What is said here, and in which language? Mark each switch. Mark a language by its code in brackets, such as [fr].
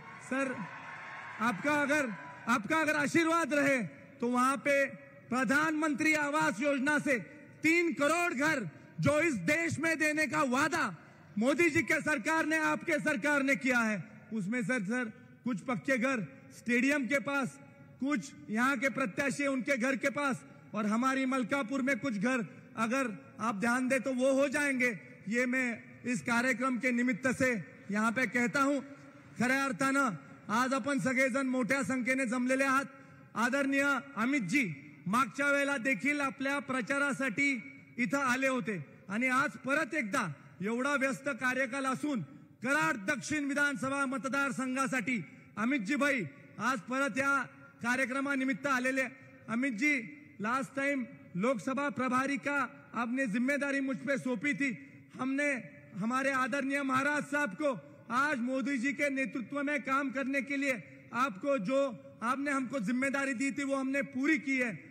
[hi] Sir आपका अगर आशीर्वाद रहे तो वहां पे प्रधानमंत्री आवास योजना से 3 करोड़ घर जो इस देश में देने का वादा मोदी जी के सरकार ने, आपके सरकार ने किया है, उसमें सर कुछ पक्के घर स्टेडियम के पास, कुछ यहाँ के प्रत्याशी उनके घर के पास, और हमारी मलकापुर में कुछ घर अगर आप ध्यान दे तो वो हो जाएंगे। ये मैं इस कार्यक्रम के निमित्त से यहाँ पे कहता हूँ। [mr] खऱ्या अर्थानं आज आपण सगळेजण मोठ्या संख्येने जमलेले आहात। आदरणीय अमित जी मागच्या वेळेला देखील आपल्या प्रचारासाठी इथं आले होते आणि आज परत एकदा एवढा व्यस्त कार्यकाल असून कराड दक्षिण विधानसभा मतदारसंघासाठी अमित जी भाई आज परत या कार्यक्रमानिमित्त आलेले। [hi] अमित जी, लास्ट टाइम लोकसभा प्रभारी का आपने जिम्मेदारी मुझ पे सौंपी थी। हमने हमारे आदरणीय महाराज साहब को आज मोदी जी के नेतृत्व में काम करने के लिए आपको जो आपने हमको जिम्मेदारी दी थी वो हमने पूरी की है।